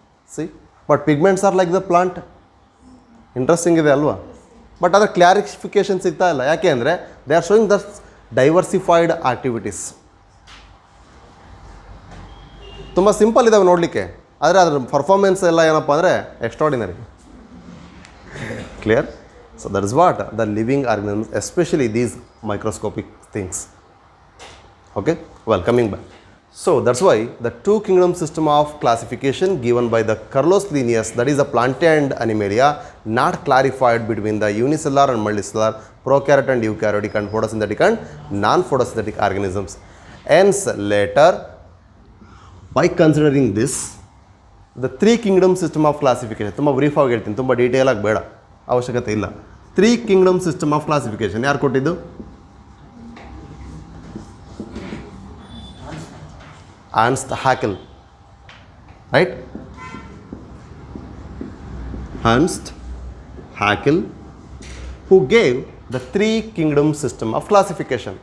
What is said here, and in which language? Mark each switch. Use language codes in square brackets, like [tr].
[en] See but pigments are like the plant. [kn] Interesting ಇದೆ ಅಲ್ವಾ? But ಅದರ ಕ್ಲಾರಿಫಿಕೇಷನ್ ಸಿಗ್ತಾ ಇಲ್ಲ. ಯಾಕೆ ಅಂದರೆ [en] They are showing the diversified activities. [kn] ತುಂಬ ಸಿಂಪಲ್ ಇದ್ದಾವೆ ನೋಡಲಿಕ್ಕೆ, ಆದರೆ ಅದರ ಪರ್ಫಾರ್ಮೆನ್ಸ್ ಎಲ್ಲ ಏನಪ್ಪ ಅಂದರೆ extraordinary. [en] Clear? So that is what the living organisms, especially these microscopic things. Okay, well, coming back. So that's why the two kingdom system of classification given by the Carlos Linnaeus, that is the Plantae and Animalia, not clarified between the unicellular and multicellular, prokaryotic and eukaryotic, and photosynthetic and non-photosynthetic organisms. Hence later, by considering this, the three kingdom system of classification, [kn] ತುಂಬ brief ಆಗಿ ಹೇಳ್ತೀನಿ, ತುಂಬ detail ಆಗಿ ಬೇಡ, ಅವಶ್ಯಕತೆ ಇಲ್ಲ. Three Kingdom system of classification ಯಾರು ಕೊಟ್ಟಿದ್ದು? [en] Ernst Haeckel. Right, Ernst Haeckel who gave the three kingdom system of classification.